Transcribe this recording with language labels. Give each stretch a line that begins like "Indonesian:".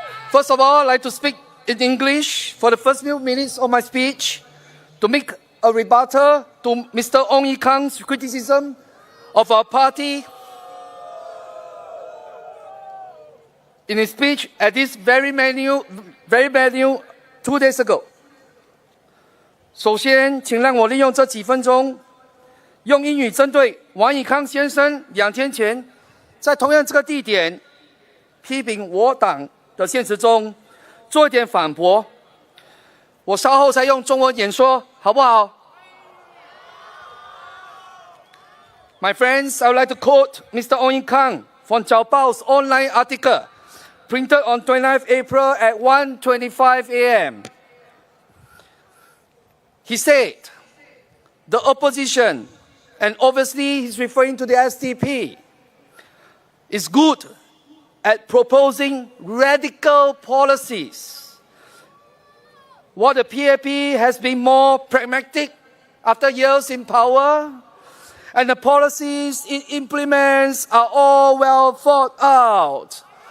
English: First of all, I'd like to speak in English for the first few minutes of my speech to make a rebuttal to Mr. Ong Ye Kung's criticism of our party in his speech at this very venue 2 days ago.
Chinese: 首先，请让我利用这几分钟，用英语针对王以康先生2天前在同样这个地点批评我党的现实中做一点反驳。我稍后再用中文演说，好不好？
English: My friends, I would like to quote Mr. Ong Ye Kung from Jiao Bao's online article printed on 29th April at 1:25 a.m. He said, the opposition, and obviously he's referring to the SDP, is good at proposing radical policies, while the PAP has been more pragmatic after years in power, and the policies it implements are all well thought out.